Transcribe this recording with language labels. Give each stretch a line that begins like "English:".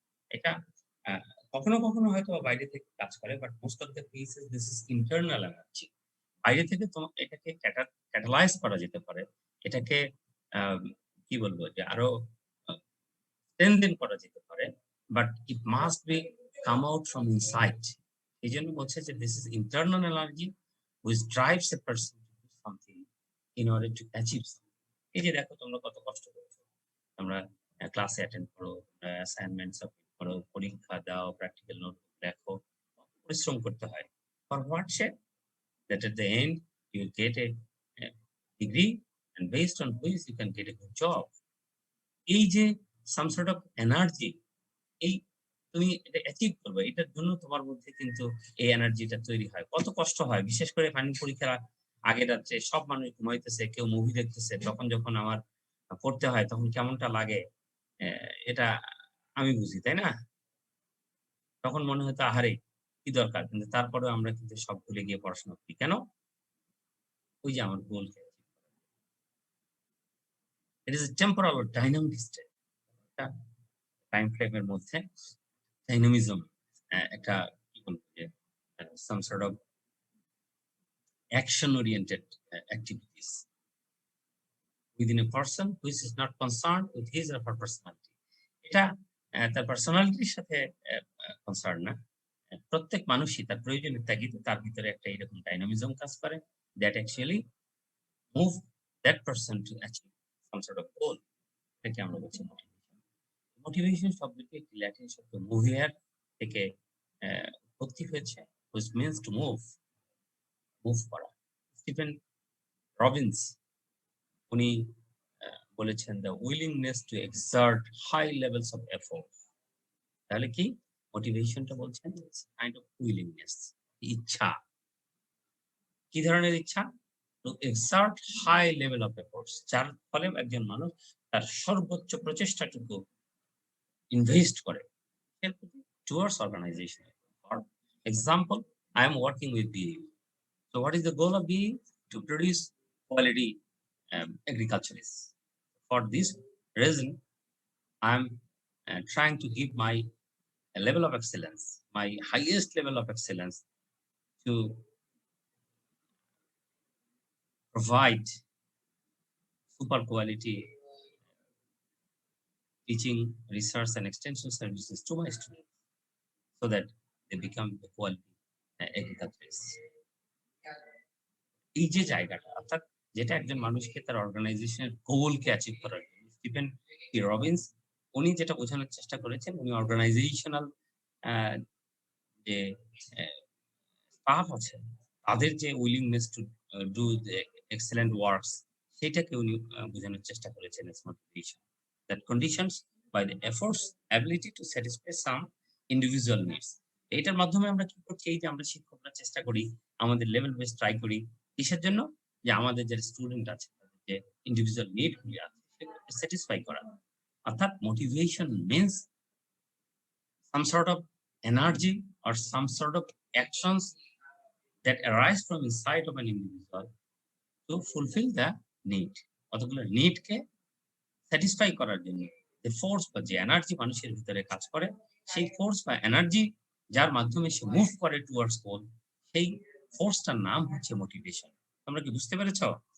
Bangla: এটা আ কখনো, কখনো হয়তো বাইরে থেকে কাজ করে,
English: But most of the cases this is internal energy.
Bangla: বাইরে থেকে এটাকে ক্যাটালাইজ করা যেতে পারে। এটাকে আম কি বলবো? যে আরো আ
English: strengthen
Bangla: করা যেতে পারে।
English: But it must be come out from inside.
Bangla: এজন্য বলছে যে
English: This is internal energy which drives a person to do something in order to achieve something.
Bangla: এই যে দেখো তোমরা কত কষ্ট করছো। তোমরা ক্লাসে অ্যাটেন্ড করো, অ্যাসাইনমেন্ট সাবমিট করো, পরীক্ষা দাও, প্র্যাকটিক্যাল নোট লেখো। পরিশ্রম করতে হয়।
English: For what sake? That at the end you get a degree and based on which you can get a good job.
Bangla: এই যে
English: some sort of energy,
Bangla: এই তুমি এটা অ্যাচিভ করবে। এটার জন্য তোমার মধ্যে কিন্তু এই এনার্জিটা তৈরি হয়। কত কষ্ট হয়। বিশেষ করে ফাইনাল পরীক্ষার আগের রাত্রে সব মানুষ ঘুমাইতেছে, কেউ মুভি দেখতেছে। তখন যখন আমার পড়তে হয় তখন কেমনটা লাগে এটা আমি বুঝি, তাই না? তখন মনে হতো আহারে! কি দরকার? কিন্তু তারপরেও আমরা কিন্তু সব ভুলে গিয়ে পড়াশোনা করি। কেন? ওই যে আমার গোলকে
English: It is a temporal or dynamic state.
Bangla: একটা টাইম ফ্রেম এর মধ্যে ডাইনামিজম একটা কি বলবো যে
English: some sort of action oriented activities within a person which is not concerned with his or her personality.
Bangla: এটা তার পার্সোনালিটির সাথে কনসার্ন না। প্রত্যেক মানুষই তার প্রয়োজনের তাগিদে তার ভিতরে একটা এরকম ডাইনামিজম কাজ করে
English: that actually move that person to achieve some sort of goal.
Bangla: এটাকে আমরা বলছি মোটিভেশন। মোটিভেশন শব্দটি একটি ল্যাটিন শব্দ মুভিয়ার থেকে উৎপত্তি হয়েছে,
English: which means to move,
Bangla: move করা।
English: Stephen Robbins
Bangla: উনি বলেছেন
English: the willingness to exert high levels of effort.
Bangla: তাহলে কি? মোটিভেশনটা বলছেন কাইন্ড অফ উইলিংনেস, ইচ্ছা। কি ধরনের ইচ্ছা?
English: To exert high level of efforts,
Bangla: যার ফলে একজন মানুষ তার সর্বোচ্চ প্রচেষ্টাটুকু ইনভেস্ট করে
English: towards organization. For example, I am working with BAE. So what is the goal of BAE? To produce quality agriculturists. For this reason, I am trying to give my level of excellence, my highest level of excellence to provide super quality teaching, research and extension services to my students so that they become the quality agriculturists.
Bangla: এই যে জায়গাটা অর্থাৎ যেটা একজন মানুষকে তার অর্গানাইজেশনের গোলকে অ্যাচিভ করার জন্য স্টিফেন পি রবিন্স উনি যেটা বোঝানোর চেষ্টা করেছেন, উনি অর্গানাইজেশনাল যে স্টাফ আছে তাদের যে willingness to do excellent works সেটাকে উনি বোঝানোর চেষ্টা করেছেন
English: as motivation that conditions by the efforts ability to satisfy some individual needs.
Bangla: এটার মাধ্যমে আমরা কি করছি? এই যে আমরা শিক্ষকরা চেষ্টা করি আমাদের লেভেল বেস ট্রাই করি কিসের জন্য? যে আমাদের যারা স্টুডেন্ট আছে তাদের যে ইন্ডিভিজুয়াল নিড গুলি আছে সেগুলোকে স্যাটিসফাই করা।
English: অর্থাৎ motivation means some sort of energy or some sort of actions that arise from inside of an individual to fulfill the need.
Bangla: কতগুলো নিডকে স্যাটিসফাই করার জন্য যে ফোর্স বা যে এনার্জি মানুষের ভিতরে কাজ করে সেই ফোর্স বা এনার্জি যার মাধ্যমে সে মুভ করে টুয়ার্ডস গোল সেই ফোর্সটার নাম হচ্ছে মোটিভেশন। তোমরা কি বুঝতে পেরেছো?